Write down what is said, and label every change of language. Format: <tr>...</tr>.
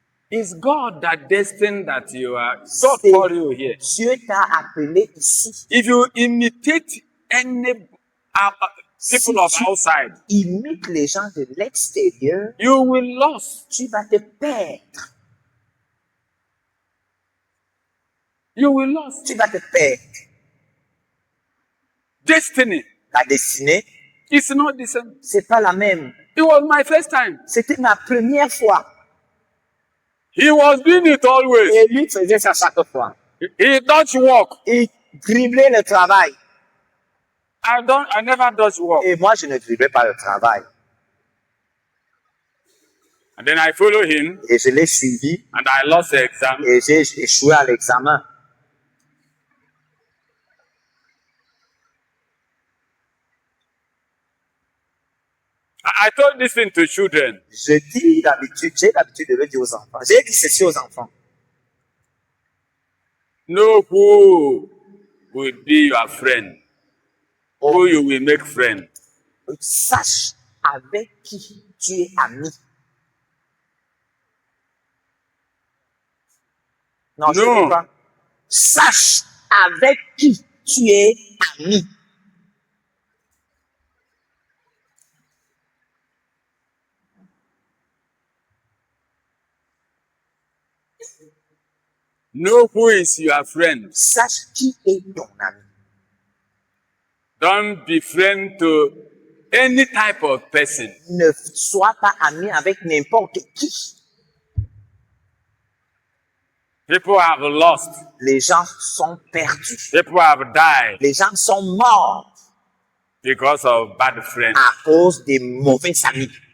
<en>it's God that destined that you are. God called you here.</en> <fr>Dieu t'a appelé ici.</fr> <en>If you imitate any people of outside,</en> <fr>Imite les gens de l'extérieur,</fr> <en>you will lose.</en> <fr>tu vas te perdre.</fr> <en>You will lose.</en> <fr>Tu vas te perdre.</fr> <en>Destiny</en> <fr>Ta destinée,</fr> <en>is not the same.</en> <fr>c'est pas la même.</fr> <en>It was my first time.</en> <fr>C'était ma première fois.</fr> <en>He was doing it always.</en> <fr>Et lui faisait ça chaque fois.</fr> <en>He dodge walk.</en> <fr>Il driblait le travail.</fr> <en>I never dodge walk.</en> <fr>Et moi, je ne driblais pas le travail.</fr> <en>And then I follow him,</en> <fr>Et je l'ai suivi</fr> <en>and I lost the exam.</en> <fr>et j'ai échoué à l'examen.</fr> <en>I told this thing to children.</en> <fr>Je dis d'habitude, j'ai l'habitude de le dire aux enfants. J'ai dit ceci aux enfants.</fr> <en>Know who will be your friend. Who you will make friend.</en> <fr>Sache avec qui tu es ami. Non, je ne Non. sais pas. Sache avec qui tu es ami.</fr> <en>Know who is your friend.</en> <fr>Sache qui est ton ami.</fr> <en>Don't be friend to any type of person.</en> <fr>Ne sois pas ami avec n'importe qui.</fr> <en>People have lost.</en> <fr>Les gens sont perdus.</fr> <en>People have died</en> <fr>Les gens sont morts</fr> <en>because of bad friends.</en> <fr>à cause des mauvais amis.</fr>